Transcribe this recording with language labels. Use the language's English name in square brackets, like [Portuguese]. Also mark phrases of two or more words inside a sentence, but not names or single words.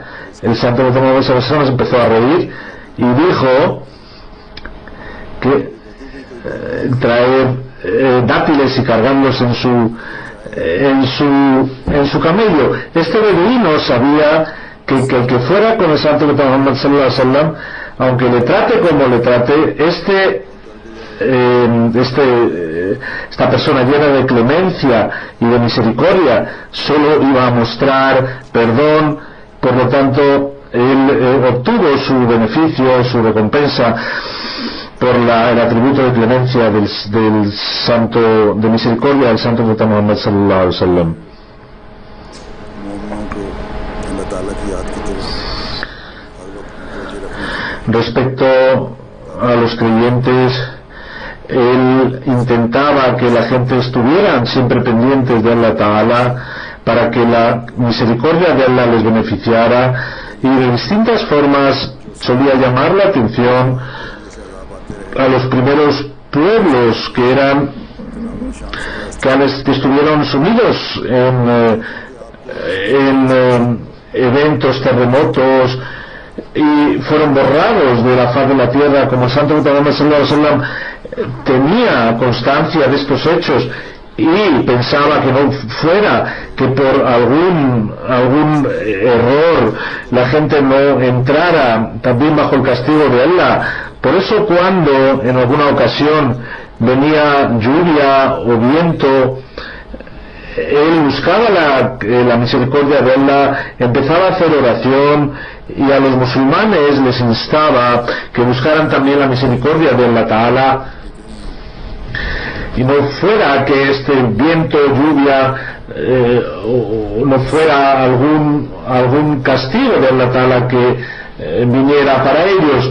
[Spanish] El Santo Muhammad se empezó a reír y dijo que traer dátiles y cargarlos en su camello. Este beduino sabía que el que fuera con el Santo Muhammad [Arabic] صلى الله عليه وسلم, [Spanish] aunque le trate como le trate, esta persona llena de clemencia y de misericordia solo iba a mostrar perdón. Por lo tanto, él obtuvo su beneficio, su recompensa por el atributo de clemencia del santo de misericordia del Santo Muhammad [Arabic] صلى الله عليه وسلم. [Spanish] Respecto a los creyentes, él intentaba que la gente estuvieran siempre pendientes de Allah Ta'ala para que la misericordia de Allah les beneficiara, y de distintas formas solía llamar la atención a los primeros pueblos que estuvieron sumidos en eventos, terremotos, y fueron borrados de la faz de la tierra. Como el Santo Muhammad [Arabic] صلى الله عليه وسلم [Spanish] tenía constancia de estos hechos y pensaba que no fuera que por algún error la gente no entrara también bajo el castigo de Allah. Por eso, cuando en alguna ocasión venía lluvia o viento, él buscaba la misericordia de Allah, empezaba a hacer oración, y a los musulmanes les instaba que buscaran también la misericordia de Allah Ta'ala, y no fuera que este viento, lluvia, no fuera algún castigo de Allah Ta'ala que viniera para ellos.